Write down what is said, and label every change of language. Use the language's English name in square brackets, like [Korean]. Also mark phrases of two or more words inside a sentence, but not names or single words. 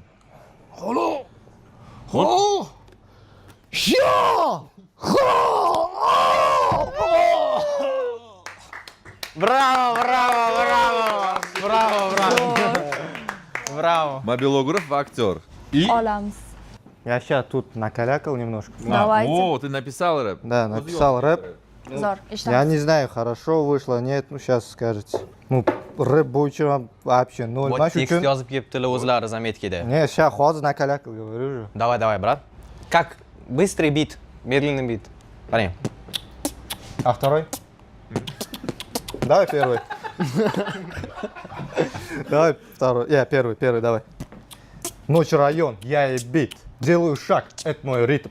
[Uzbek] Halo. Ya! Bravo. Mobilograf va aktyor. Olamiz. [Russian] Я сейчас тут накалякал немножко. Давайте. О, ты написал рэп? Да, написал рэп. [Uzbek] Zo'r, [Russian] Я [Uzbek] eshitamiz. [Russian] не знаю, хорошо вышло, нет, ну сейчас скажете. Ну, рэп bo'yicha вообще ноль. [Uzbek] Вот tekst yozib kelibdilar o'zlari zametkada. [Russian] Не, сейчас hozir накалякал, говорю же. Давай, брат. Как быстрый бит, медленный бит. Парень. А второй? Давай первый. Давай второй. Я первый, давай. Ночь, район, я и бит. Делаю шаг, это мой ритм.